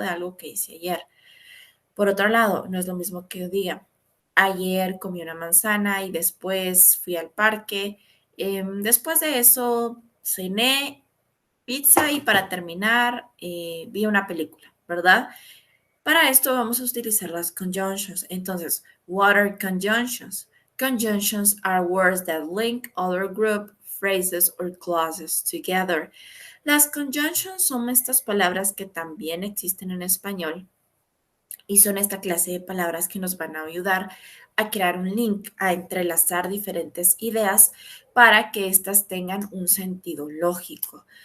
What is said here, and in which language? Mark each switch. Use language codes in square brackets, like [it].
[es] De algo que hice ayer. Por otro lado, no es lo mismo que yo diga, ayer comí una manzana y después fui al parque, después de eso cené pizza y para terminar vi una película, ¿verdad? Para esto vamos a utilizar las conjunctions. Entonces, [en] what are conjunctions? Conjunctions are words that link other group, phrases or clauses together. [es] Las conjunctions son estas palabras que también existen en español y son esta clase de palabras que nos van a ayudar a crear un link, a entrelazar diferentes ideas para que éstas tengan un sentido lógico.